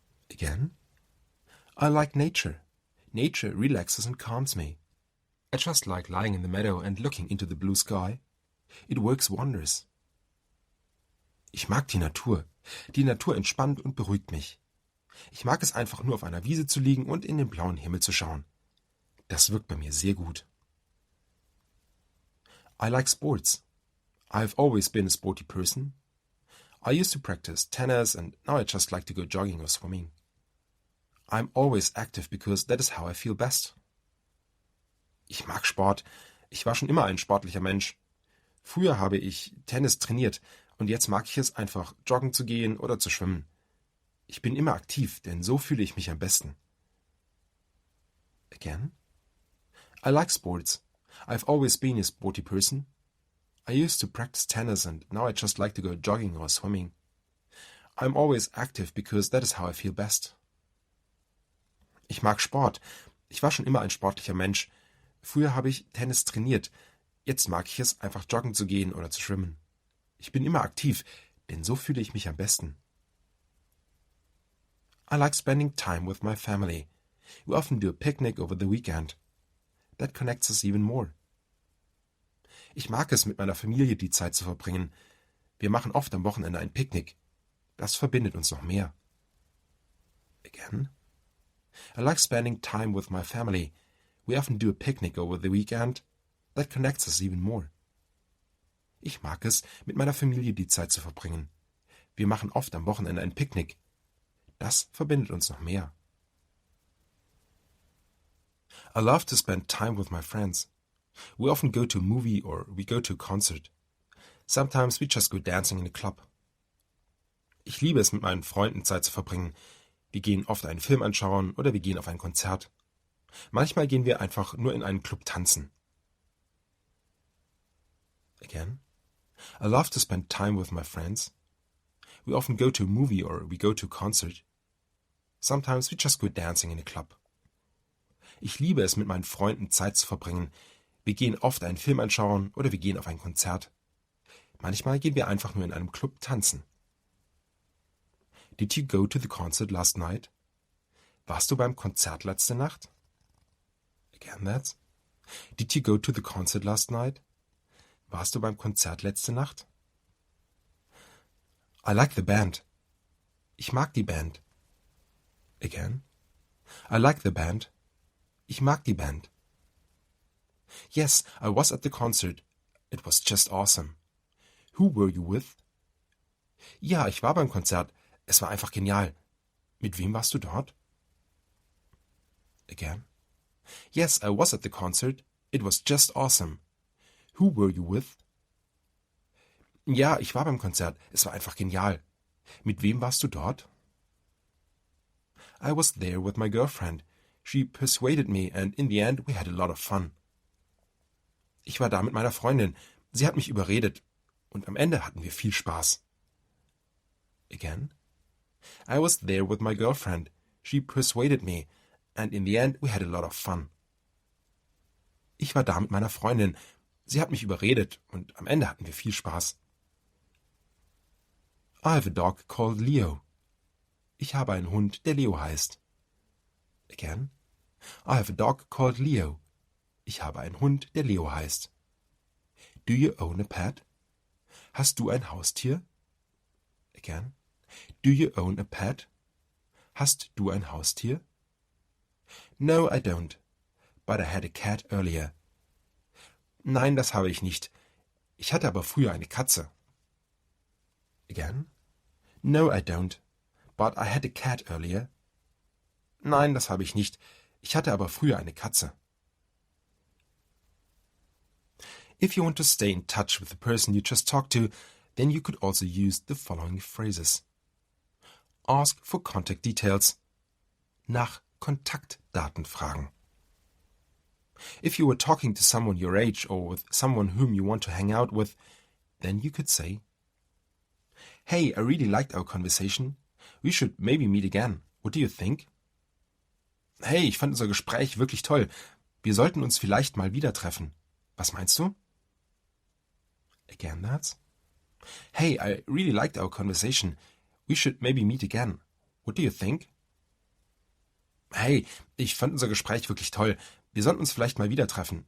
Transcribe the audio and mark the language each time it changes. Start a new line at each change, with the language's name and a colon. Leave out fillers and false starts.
English: Again. I like nature. Nature relaxes and calms me. I just like lying in the meadow and looking into the blue sky. It works wonders.
German: Ich mag die Natur. Die Natur entspannt und beruhigt mich. Ich mag es einfach nur auf einer Wiese zu liegen und in den blauen Himmel zu schauen. Das wirkt bei mir sehr gut.
English: I like sports. I've always been a sporty person. I used to practice tennis and now I just like to go jogging or swimming. I'm always active because that is how I feel best.
German: Ich mag Sport. Ich war schon immer ein sportlicher Mensch. Früher habe ich Tennis trainiert und jetzt mag ich es einfach, joggen zu gehen oder zu schwimmen. Ich bin immer aktiv, denn so fühle ich mich am besten.
English: Again. I like sports. I've always been a sporty person. I used to practice tennis and now I just like to go jogging or swimming. I'm always active because that is how I feel best.
German: Ich mag Sport. Ich war schon immer ein sportlicher Mensch. Früher habe ich Tennis trainiert. Jetzt mag ich es, einfach joggen zu gehen oder zu schwimmen. Ich bin immer aktiv, denn so fühle ich mich am besten.
English: I like spending time with my family. We often do a picnic over the weekend. That connects us even more.
German: Ich mag es, mit meiner Familie die Zeit zu verbringen. Wir machen oft am Wochenende ein Picknick. Das verbindet uns noch mehr.
English: Again. I like spending time with my family. We often do a picnic over the weekend. That connects us even more.
German: Ich mag es, mit meiner Familie die Zeit zu verbringen. Wir machen oft am Wochenende ein Picknick. Das verbindet uns noch mehr.
English: I love to spend time with my friends. We often go to a movie or we go to a concert. Sometimes we just go dancing in a club.
German: Ich liebe es, mit meinen Freunden Zeit zu verbringen. Wir gehen oft einen Film anschauen oder wir gehen auf ein Konzert. Manchmal gehen wir einfach nur in einen Club tanzen.
English: Again. I love to spend time with my friends. We often go to a movie or we go to a concert. Sometimes we just go dancing in a club.
German: Ich liebe es, mit meinen Freunden Zeit zu verbringen. Wir gehen oft einen Film anschauen oder wir gehen auf ein Konzert. Manchmal gehen wir einfach nur in einem Club tanzen.
English: Did you go to the concert last night?
German: Warst du beim Konzert letzte Nacht?
English: Again that. Did you go to the concert last night?
German: Warst du beim Konzert letzte Nacht?
English: I like the band.
German: Ich mag die Band.
English: Again. I like the band. Ich mag die Band. Yes, I was at the concert. It was just awesome. Who were you with?
German: Ja, ich war beim Konzert. Es war einfach genial. Mit wem warst du dort?
English: Again. Yes, I was at the concert. It was just awesome. Who were you with?
German: Ja, ich war beim Konzert. Es war einfach genial. Mit wem warst du dort?
English: I was there with my girlfriend. She persuaded me and in the end we had a lot of fun.
German: Ich war da mit meiner Freundin. Sie hat mich überredet und am Ende hatten wir viel Spaß.
English: Again. I was there with my girlfriend. She persuaded me and in the end we had a lot of fun.
German: Ich war da mit meiner Freundin. Sie hat mich überredet und am Ende hatten wir viel Spaß.
English: I have a dog called Leo.
German: Ich habe einen Hund, der Leo heißt.
English: Again. I have a dog called Leo.
German: Ich habe einen Hund, der Leo heißt.
English: Do you own a pet?
German: Hast du ein Haustier?
English: Again. Do you own a pet?
German: Hast du ein Haustier?
English: No, I don't. But I had a cat earlier.
German: Nein, das habe ich nicht. Ich hatte aber früher eine Katze.
English: Again. No, I don't. But I had a cat earlier.
German: Nein, das habe ich nicht. Ich hatte aber früher eine Katze.
English: If you want to stay in touch with the person you just talked to, then you could also use the following phrases. Ask for contact details.
German: Nach Kontaktdaten fragen.
English: If you were talking to someone your age or with someone whom you want to hang out with, then you could say, Hey, I really liked our conversation. We should maybe meet again. What do you think?
German: Hey, ich fand unser Gespräch wirklich toll. Wir sollten uns vielleicht mal wieder treffen. Was meinst du?
English: Again, that's. Hey, I really liked our conversation. We should maybe meet again. What do you think?
German: Hey, ich fand unser Gespräch wirklich toll. Wir sollten uns vielleicht mal wieder treffen.